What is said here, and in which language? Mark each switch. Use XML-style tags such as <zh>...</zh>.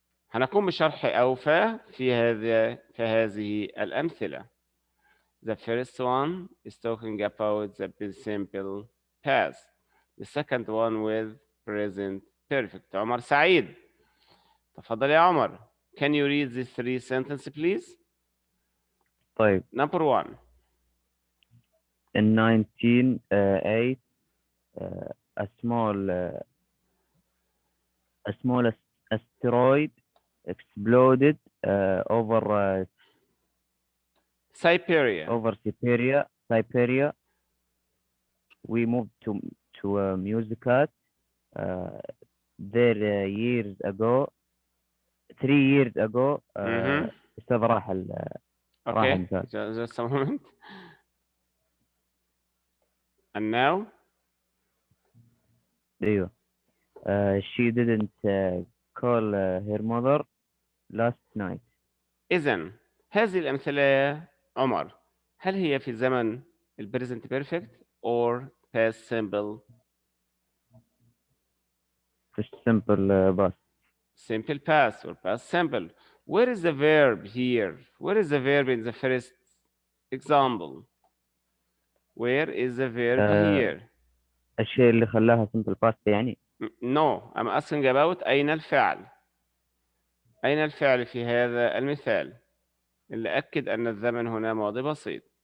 <ar>هنقوم بشرح أوفى في هذه الأمثلة.</ar> <en>The first one is talking about the simple past. The second one with present perfect.</en> <ar>عمر سعيد. تفضل يا عمر.</ar> <en>Can you read the three sentences please?</en> <ar>طيب.</ar> <en>Number one. In 1908, a small asteroid exploded over Siberia. Over Siberia. We moved to Muscat there years ago. 3 years ago.</en> <ar>أستاذ راح</ar> <en>Okay, just a moment. And now?</en> <ar>أيوه.</ar> <en>She didn't call her mother last night.</en> <ar>إذن هذه الأمثلة يا عمر هل هي في زمن</ar> <en>present perfect or past simple? Simple past. Simple past or past simple. Where is the verb here? Where is the verb in the first example? Where is the verb here?</en> <ar>الشيء اللي خلاها simple past يعني.</ar> <en>No, I'm asking about</en> <ar>أين الفعل؟ أين الفعل في هذا المثال؟ اللي أكد أن الزمن هنا ماضي بسيط.</ar>